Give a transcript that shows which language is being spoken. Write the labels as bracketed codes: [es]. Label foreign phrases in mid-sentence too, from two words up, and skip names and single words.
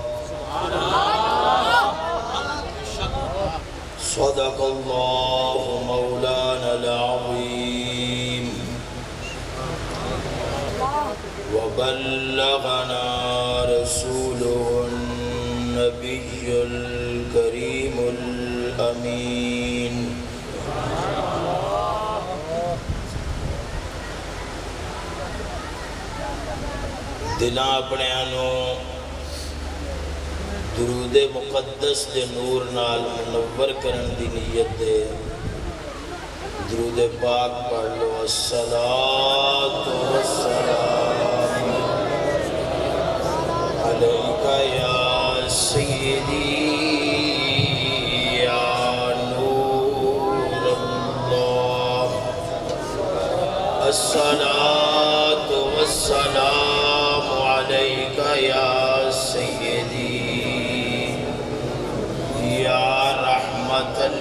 [ar] صدق الله مولانا العظيم وبلغنا رسوله النبي الكريم الأمين [pa] دلاں اپنیاں درود مقدس دے نور نال منور کرن دی نیت دے درود پاک پڑھ لو [ar] الصلاۃ والسلام علیک یا سیدی یا نور اللہ الصلاۃ والسلام علیک یا سیدی یا رحمت